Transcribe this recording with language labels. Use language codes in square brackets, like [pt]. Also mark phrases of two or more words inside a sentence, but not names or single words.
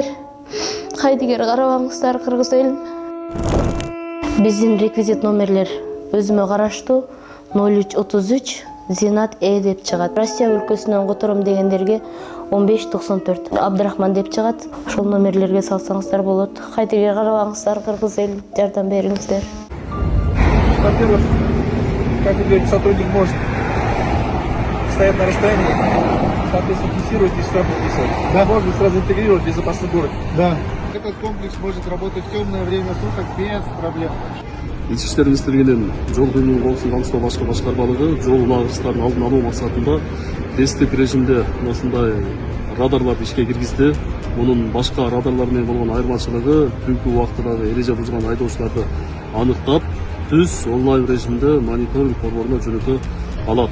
[ky] Кайдыгер карабаңыздар, кыргыз элим. Биздин реквизит номерлер өзүмө караштуу 0333 Зинат деп чыгат. Россия өлкөсүнөн котором дегендерге 1594 Абдрахман деп чыгат. Ошол номерлерге салсаңыздар болот. Кайдыгер карабаңыздар, кыргыз элим, жардам бериңиздер. [ru] Во-первых, как вы говорите, сотрудник может стоять на расстоянии, соответственно, фиксировать и штраф выписывать. Да. Можно сразу интегрировать в безопасный город. Да. Этот комплекс может работать в темное время суток без проблем. [ky] Ичиштерибизде келген жол кыймыл коопсуздугун камсыздоо башка башкармалыгы жол унаалыштарын алдын алуу максатында тесттик режимде ушундай радарларды ишке киргизди. Мунун башка радарлар менен болгон айырмачылыгы түнкү убактыдагы эреже бузган айдоочуларды аныктап, түз онлайн режимде мониторинг борборуна жөнөтө алат.